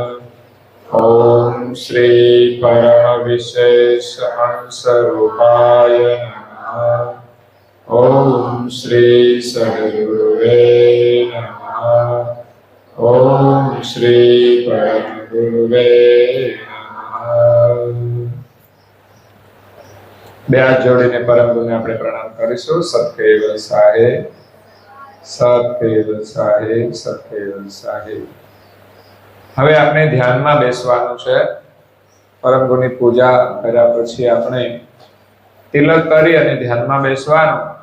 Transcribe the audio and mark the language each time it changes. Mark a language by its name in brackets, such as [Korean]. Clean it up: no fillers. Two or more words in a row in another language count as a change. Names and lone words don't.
[Sanskrit] ओम श्री परम विशेष अंशरूपाय नमः। ओम श्री सद्गुरुवे नमः। ओम श्री परम गुरुवे नमः। [Gujarati] બે હાથ જોડીને પરમ ગુરુને આપણે પ્રણામ કરીશું। સત્કેવલ સાહેબ, સત્કેવલ સાહેબ, સત્કેવલ સાહેબ। હવે આપણે ધ્યાનમાં બેસવાનું છે। પરમ ગુરુની પૂજા કર્યા પછી આપણે તિલક કરી અને ધ્યાનમાં બેસવાનું।